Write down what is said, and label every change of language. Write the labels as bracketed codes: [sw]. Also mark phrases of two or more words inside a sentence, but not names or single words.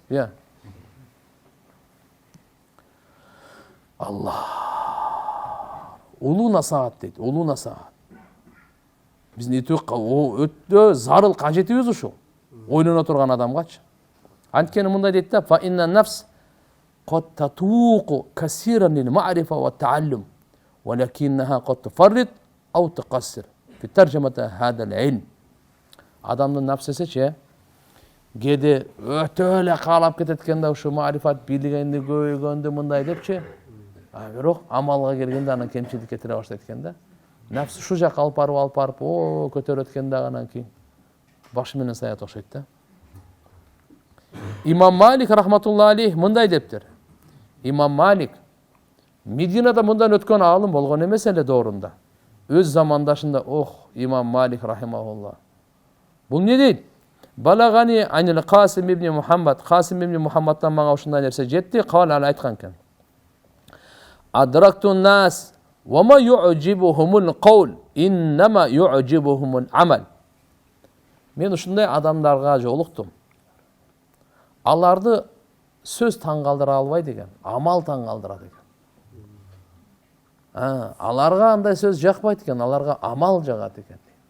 [ar] يا الله. [ky] Улуу насаат дейт, улуу насаат. Биздин өтө зарыл кажетибиз ушул. Ойлоно турган адамгачы. Анткени мындай дейт да, [ar] فإن النفس قد تتوق كثيرا للمعرفة والتعلم ولكنها قد تفرط أو تقصر. في ترجمة هذا العلم. [ky] Адамдын напсесечи кээде өтө эле каалап кетет экен да, ушу мa'rifat билгенди, көбөйгөндү мындай депчи. Бирок амалга келгенде анан кемчилик кетире баштайт экен да. Напс ушу жакка алып барып, көтөрөт экен да, анан кийин башы менен саят окшойт да. Имам Малик [ar] رحمة الله عليه [ky] мындай дептир. Имам Малик Мединада мындан өткөн аалым болгон эмес эле доорунда. Өз замандашында, Имам Малик рахимахулла. Бул не дейт? [ar] بلغني عن القاسم بن محمد. [ky] Касим ибн Мухаммадтан мага ушундай нерсе жетти. Кал ал айткан экен. [ar] أدركت الناس وما يعجبهم القول إنما يعجبهم العمل. [ky] Мен ушундай адамдарга жолуктум. Аларды сөз таңгалдыра албайт экен, амал таңгалдырат экен. Аларга андай сөз жакпайт экен, аларга амал жагат экен.